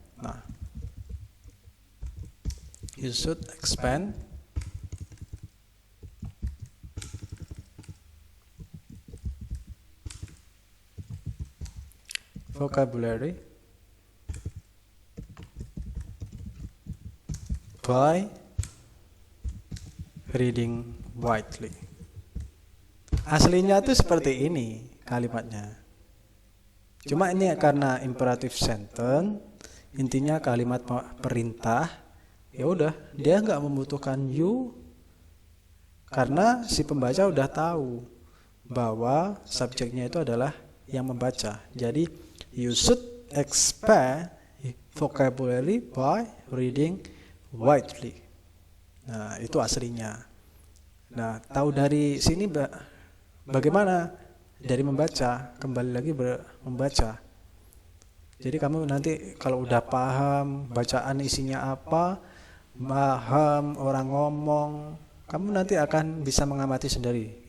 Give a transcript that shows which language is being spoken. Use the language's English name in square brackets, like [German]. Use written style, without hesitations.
[English] Nah, you should expand vocabulary by reading widely. [Indonesian] Aslinya tuh seperti ini kalimatnya. Cuma ini karena imperative sentence, intinya kalimat perintah. Ya udah, dia nggak membutuhkan you karena si pembaca udah tahu bahwa subjeknya itu adalah yang membaca. Jadi [English] you should expand vocabulary by reading widely. [Indonesian] Nah, itu aslinya. Nah, tahu dari sini bagaimana? Dari membaca, kembali lagi membaca. Jadi kamu nanti kalau udah paham bacaan isinya apa, paham orang ngomong, kamu nanti akan bisa mengamati sendiri.